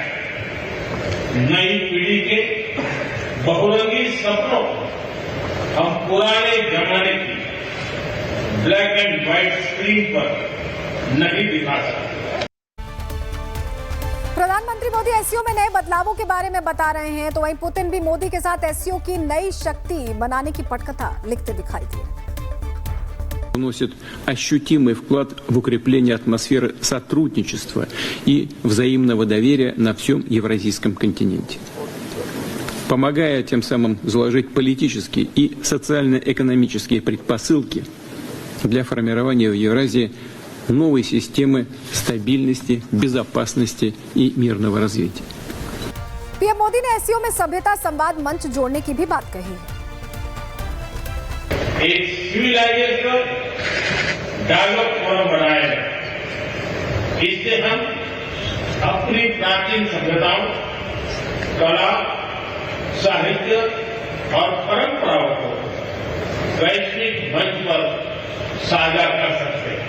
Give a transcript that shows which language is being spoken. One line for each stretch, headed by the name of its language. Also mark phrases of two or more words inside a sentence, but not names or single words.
Hindi: नई पीढ़ी के बहुरंगी सपनों को हम पुराने जमाने की
English: black and white screen
Hindi: पर नहीं दिखा सकते। प्रधानमंत्री मोदी एससीओ में नए बदलावों के बारे में बता रहे हैं, तो वहीं पुतिन भी मोदी के साथ एससीओ की नई शक्ति बनाने की पटकथा लिखते दिखाई दिए।
Russian: Вносит ощутимый вклад в укрепление атмосферы сотрудничества и взаимного доверия на всем евразийском континенте, помогая тем самым заложить политические и социально-экономические предпосылки для формирования в Евразии новой системы стабильности, безопасности и мирного развития.
Hindi: पीएम मोदी ने एससीओ में सभ्यता संवाद मंच जोड़ने की भी बात कही। एक
English: civilization dialogue forum
Hindi: बनाया है। इससे हम अपनी प्राचीन सभ्यताओं, कला, साहित्य और परंपराओं को वैश्विक मंच पर साझा कर सकते हैं।